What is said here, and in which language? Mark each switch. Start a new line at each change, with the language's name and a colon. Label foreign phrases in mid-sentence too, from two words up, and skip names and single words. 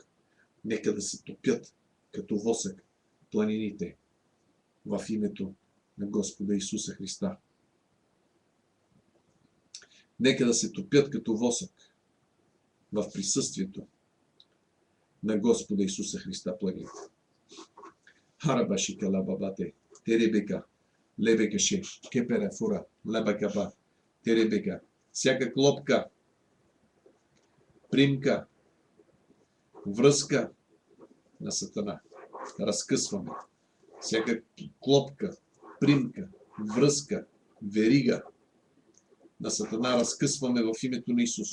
Bulgarian: Нека да се топят като восък планините в името на Господа Исуса Христа. Нека да се топят като восък в присъствието на Господа Исуса Христа планините. Харабашика лабабате, теребека, лебекаше, кеперефура, лебакаба, теребека. Всяка клопка, примка, връзка на Сатана разкъсваме. Всяка клопка, примка, връзка, верига на Сатана разкъсваме в името на Исус.